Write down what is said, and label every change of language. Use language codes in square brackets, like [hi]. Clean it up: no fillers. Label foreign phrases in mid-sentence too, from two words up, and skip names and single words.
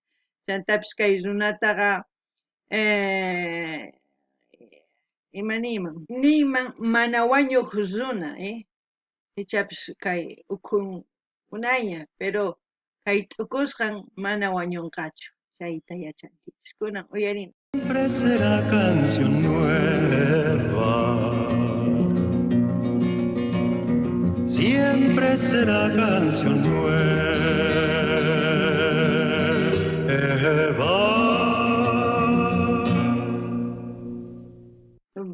[qu] Chantapis kay runataqa niman mana wañuq runa, ichapis kay ukhun unaya, pero kay t'ukusqan mana wañunqachu. Chayta yachankichis. Kunan uyarini. [es] Siempre será canción nueva. siempre será canción nueva.